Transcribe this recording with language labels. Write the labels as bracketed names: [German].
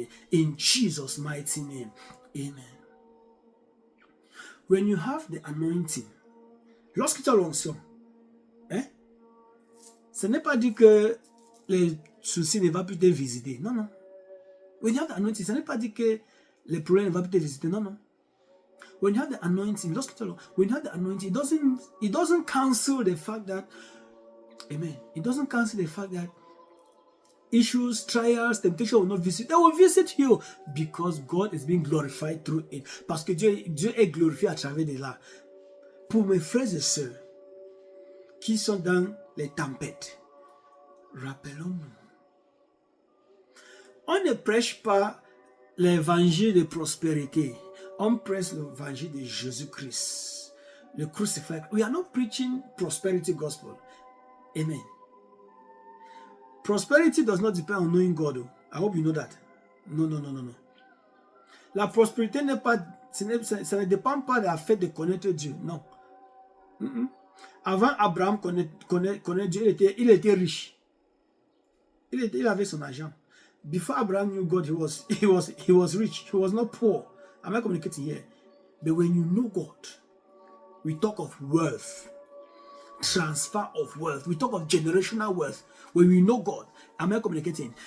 [English] In Jesus' mighty name. Amen. When you have the anointing, [French] lorsque tu as l'onction, ce n'est pas dit que les soucis ne vont plus te visiter. Non, non. [English] When you have the anointing, [French] ce n'est pas dit que les problèmes ne vont plus te visiter. Non, non. [English] When you have the anointing, when you have the anointing, it doesn't cancel the fact that, amen. It doesn't cancel the fact that issues, trials, temptation will not visit. They will visit you because God is being glorified through it. [French] Parce que Dieu est glorifié à travers de là. Pour mes frères et sœurs qui sont dans les tempêtes, rappelons-nous. On ne prêche pas l'évangile de prospérité. On prêche l'évangile de Jésus-Christ. [English] The crucified. We are not preaching prosperity gospel. Amen. Prosperity does not depend on knowing God. I hope you know that. Non. [French] La prospérité n'est pas, ça ne dépend pas de la fête de connaître Dieu. Non. Avant Abraham connaître Dieu, il était riche. Il avait son argent. [English] Before Abraham knew God, he was rich. He was not poor. Am I communicating here? But when you know God, we talk of wealth, transfer of wealth. We talk of generational wealth. When we know God, am I communicating?